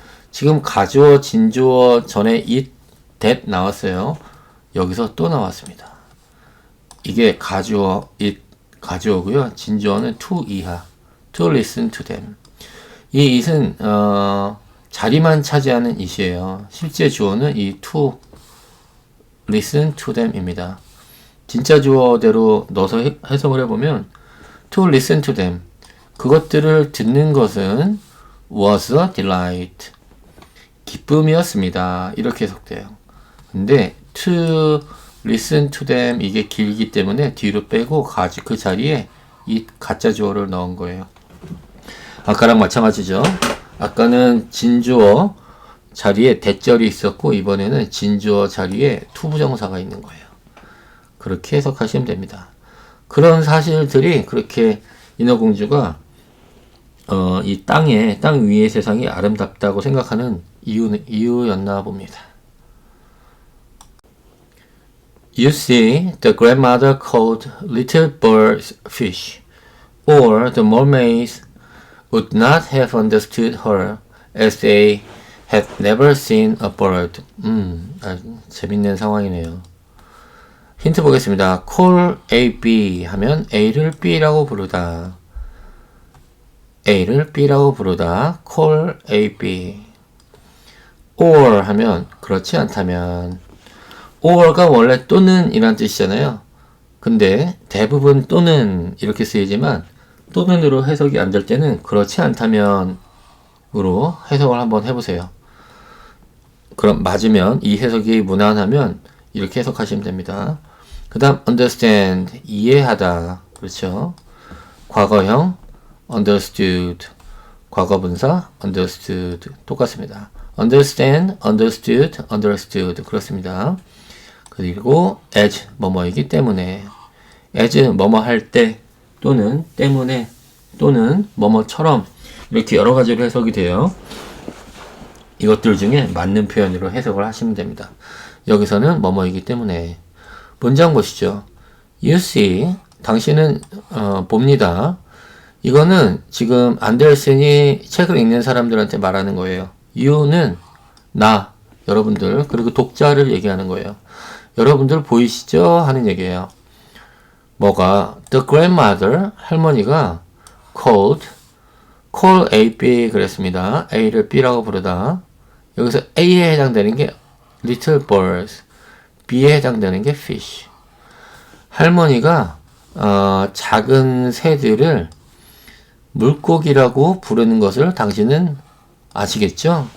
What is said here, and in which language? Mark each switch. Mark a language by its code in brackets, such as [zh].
[ko] 지금 가주어, 진주어 전에 it, that 나왔어요. 여기서 또 나왔습니다. 이게 가주어, it, 가주어고요. 진주어는 to 이하, [en] to listen to them. [ko] 이 it은 자리만 차지하는 it이에요. 실제 주어는 이 to listen to them입니다. 진짜 주어대로 넣어서 해석을 해보면 [en] to listen to them. [ko] 그것들을 듣는 것은 was a delight. 기쁨이었습니다. 이렇게 해석돼요. 근데 to listen to them 이게 길기 때문에 뒤로 빼고 그 자리에 이 가짜 주어를 넣은 거예요. 아까랑 마찬가지죠. 아까는 진주어 자리에 대절이 있었고 이번에는 진주어 자리에 투부정사가 있는 거예요. 그렇게 해석하시면 됩니다. 그런 사실들이 그렇게 인어공주가 이 땅 위의 세상이 아름답다고 생각하는 이유였나 봅니다. [en] You see, the grandmother called little birds fish, or the mermaids would not have understood her as they had never seen a bird. [ko] 재밌는 상황이네요. 힌트 보겠습니다. call A, B 하면 A를 B라고 부르다. A를 B라고 부르다. call A, B. or 하면 그렇지 않다면. or가 원래 또는 이란 뜻이잖아요. 근데 대부분 또는 이렇게 쓰이지만 또는으로 해석이 안 될 때는 그렇지 않다면 으로 해석을 한번 해보세요. 그럼 맞으면 이 해석이 무난하면 이렇게 해석하시면 됩니다. 그 다음 understand 이해하다. 그렇죠. 과거형 understood 과거분사 understood 똑같습니다. understand, understood, understood 그렇습니다. 그리고 as 뭐뭐이기 때문에 as 뭐뭐 할 때 또는 때문에 또는 뭐뭐처럼 이렇게 여러 가지로 해석이 돼요. 이것들 중에 맞는 표현으로 해석을 하시면 됩니다. 여기서는 뭐뭐이기 때문에 문장 보시죠. You see 당신은 봅니다. 이거는 지금 안데르센이 책을 읽는 사람들한테 말하는 거예요. You는 나, 여러분들, 그리고 독자를 얘기하는 거예요. 여러분들 보이시죠? 하는 얘기예요. 뭐가? The grandmother, 할머니가 call A, B 그랬습니다. A를 B라고 부르다. 여기서 A에 해당되는 게 little birds, B에 해당되는 게 fish. 할머니가 작은 새들을 물고기라고 부르는 것을 당신은 아시겠죠?